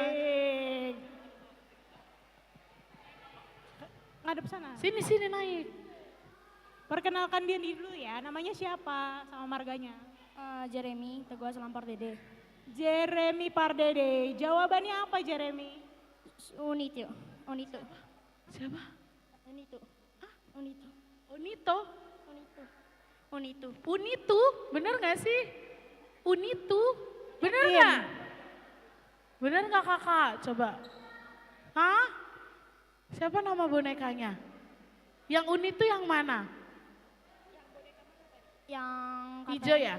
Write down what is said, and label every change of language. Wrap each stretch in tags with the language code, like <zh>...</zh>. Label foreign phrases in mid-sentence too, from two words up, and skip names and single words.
<id>Ngadep sana. Sini naik. Perkenalkan diri dulu ya, namanya siapa sama marganya? Jeremy, Teguh Selampar Dede. Jeremy Pardede. Jawabannya apa Jeremy? Unito. Siapa? Unito. Unito. Unito? Unito. Unitu, bener gak sih? Unitu, bener Yakin? gak? Bener gak kakak? Coba. Hah? Siapa nama bonekanya? Yang Unitu yang mana? Yang Hijau ya?</id>